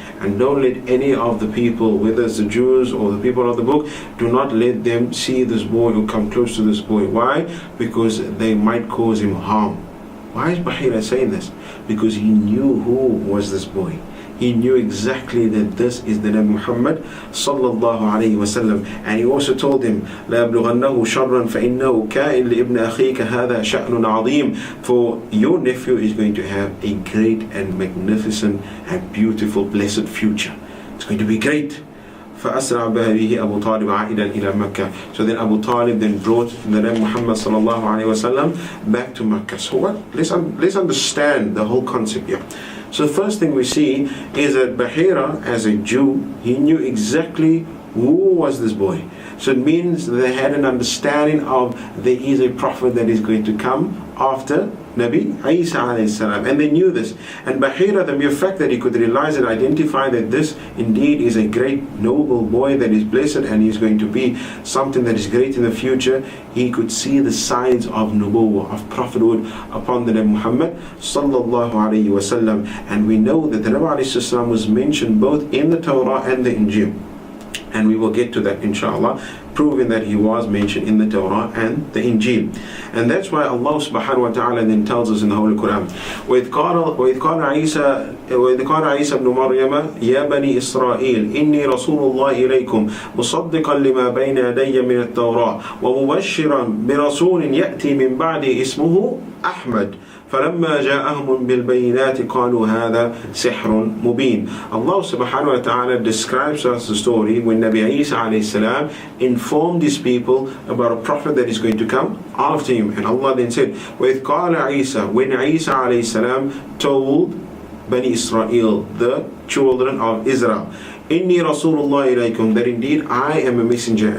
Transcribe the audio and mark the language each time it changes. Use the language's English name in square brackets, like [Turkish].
[English] And don't let any of the people, whether it's the Jews or the people of the book, do not let them see this boy or come close to this boy. Why? Because they might cause him harm. Why is Bahira saying this? Because he knew who was this boy. He knew exactly that this is the Nabi Muhammad sallallahu alayhi wasallam. And he also told him, [Arabic] لا يبلغنه شرا فإنه كائن لابن أخيك هذا شأن عظيم. [English] For your nephew is going to have a great and magnificent and beautiful blessed future. It's going to be great. [Arabic] فأسرع به أبو طالب عائدا إلى مكة. [English] So then Abu Talib then brought the Nabi Muhammad sallallahu alayhi wasallam back to Mecca. So what? Let's understand the whole concept here. So the first thing we see is that Bahira, as a Jew, he knew exactly who was this boy. So it means they had an understanding of there is a prophet that is going to come after Nabi Isa alayhi salam, and they knew this. And Bahira, the mere fact that he could realize and identify that this indeed is a great noble boy that is blessed and he's going to be something that is great in the future, he could see the signs of nubuwwah, of prophethood upon the Nabi Muhammad sallallahu alayhi wasallam. And we know that the Nabi alayhi salam was mentioned both in the Torah and the Injil. And we will get to that inshallah, proving that he was mentioned in the Torah and the Injil. And that's why Allah subhanahu wa ta'ala then tells us in the Holy Quran, [Arabic] وَإِذْ قَالَ عِيسَى ابْنُ مَرْيَمَ يَا بَنِي إِسْرَائِيلَ إِنِّي رَسُولُ اللَّهِ إِلَيْكُمْ مُصَدِّقًا لِمَا بَيْنَ يَدَيَّ مِنَ التَّوْرَاةِ وَمُبَشِّرًا بِرَسُولٍ يَأْتِي مِنْ بَعْدِي اسْمُهُ أَحْمَدُ فَلَمَّا جَاءَهُمْ بِالْبَيِّنَاتِ قَالُوا هَذَا سِحْرٌ مُبِينٌ. [English] Allah subhanahu wa ta'ala describes us the story when Nabi Isa alayhi salam informed his people about a prophet that is going to come after him. And Allah then said, [Arabic] وَإِذْ قَالَ عِيسَى, [English] when Isa alayhi salam told Bani Israel, the children of Israel, [Arabic] إِنِّي رَسُولُ اللَّهِ إِلَيْكُمْ, [English] that indeed I am a messenger.